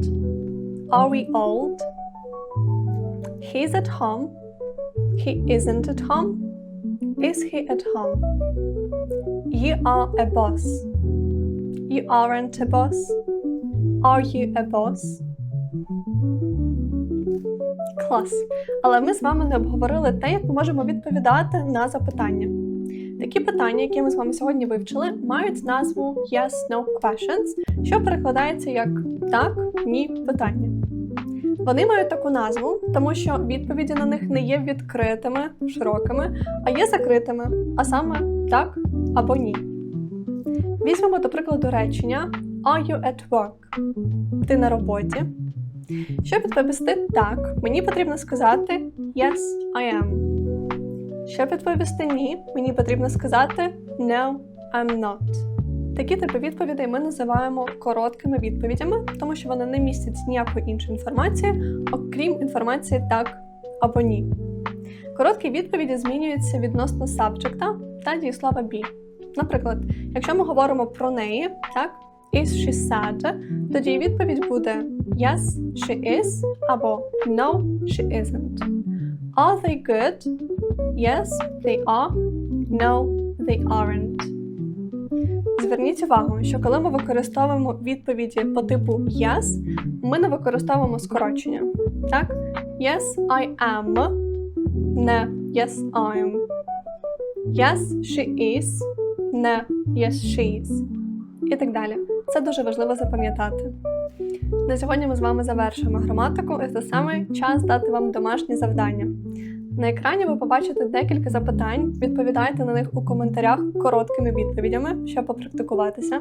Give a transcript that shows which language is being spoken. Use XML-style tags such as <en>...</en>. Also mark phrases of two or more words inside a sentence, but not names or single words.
<en>Are we old? He's at home. He isn't at home. Is he at home? You are a boss. You aren't a boss. Are you a boss?</en> <uk>Клас! Але ми з вами не обговорили те, як ми можемо відповідати на запитання. Такі питання, які ми з вами сьогодні вивчили, мають назву</uk> <en>Yes-No questions,</en> <uk>що перекладається як «так», «ні» питання. Вони мають таку назву, тому що відповіді на них не є відкритими, широкими, а є закритими, а саме «так» або «ні». Візьмемо, до прикладу, речення</uk> <en>Are you at work?</en> <uk>Ти на роботі? Щоб відповісти «так», мені потрібно сказати</uk> <en>Yes, I am.</en> <uk>Щоб відповісти «ні», мені потрібно сказати</uk> <en>No, I'm not.</en> <uk>Такі типи відповідей ми називаємо короткими відповідями, тому що вони не містять ніякої іншої інформації, окрім інформації «так» або «ні». Короткі відповіді змінюються відносно сабджекта та дієслова be. Наприклад, якщо ми говоримо про неї, так,</uk> <en>is she sad,</en> <uk>тоді відповідь буде</uk> <en>yes, she is</en> <uk>або</uk> <en>no, she isn't. Are they good? Yes, they are. No, they aren't.</en> <uk>Зверніть увагу, що коли ми використовуємо відповіді по типу yes, ми не використовуємо скорочення. Так?</uk> <en>Yes, I am. Не yes, I'm. Yes, she is. Не yes, she is.</en> <uk>І так далі. Це дуже важливо запам'ятати. На сьогодні ми з вами завершуємо граматику, і це саме час дати вам домашні завдання. На екрані ви побачите декілька запитань, відповідайте на них у коментарях короткими відповідями, щоб попрактикуватися.</uk>